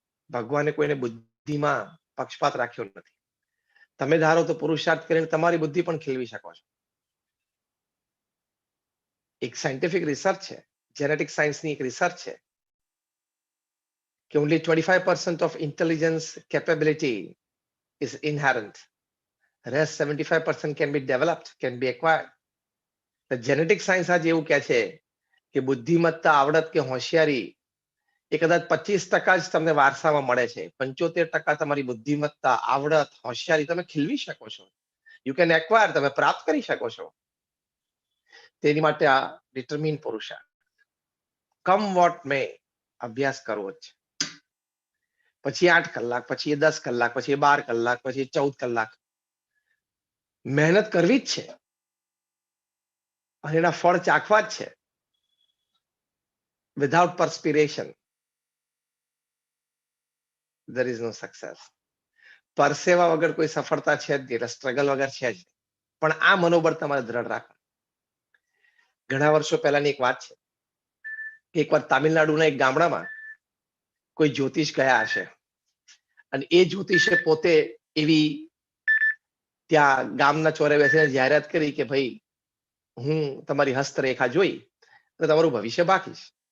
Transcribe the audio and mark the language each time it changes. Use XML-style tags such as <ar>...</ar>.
<gu>ભગવાને કોઈને બુદ્ધિમાં પક્ષપાત રાખ્યો નથી. તમે ધારો તો પુરુષાર્થ કરીને તમારી બુદ્ધિ પણ ખીલવી શકો છો. એક સાયન્ટિફિક રિસર્ચ છે, જેનેટિક સાયન્સની એક રિસર્ચ છે, કે</gu> <en>only 25% of intelligence capability is inherent. Rest 75% can be developed, can be acquired. The genetic science</en> <gu>આજે એવું કહે છે કે બુદ્ધિમત્તા, આવડત કે હોશિયારી એ કદાચ 25% જ તમને વારસામાં મળે છે. 75% તમારી બુદ્ધિમત્તા, આવડત, હોશિયારી તમે ખીલવી શકો છો.</gu> <en>you can acquire,</en> <gu>તમે પ્રાપ્ત કરી શકો છો. તેની માટે આ ડિટરમિન પુરુષાર્થ,</gu> <en>come what may,</en> <gu>અભ્યાસ કરવો જ છે. પછી 8 કલાક, પછી 10 કલાક, પછી 12 કલાક, પછી 14 કલાક મહેનત કરવી જ છે, અને એના ફળ ચાખવા જ છે.</gu> <en>Without perspiration there is no success.</en> <gu>પરસેવા વગર કોઈ સફળતા છે જ નહીં, સ્ટ્રગલ વગર છે જ. પણ આ મનોબળ તમારે દ્રઢ રાખવું. ઘણા વર્ષો પહેલાની એક વાત છે, એક વાર તામિલનાડુના એક ગામડામાં કોઈ જ્યોતિષ ગયા હશે, અને એ જ્યોતિષે પોતે એવી ત્યાં ગામના ચોરે બેસીને જાહેરાત કરી કે ભાઈ, હું તમારી હસ્તરેખા જોઈ અને તમારું ભવિષ્ય બાકીશ.</gu>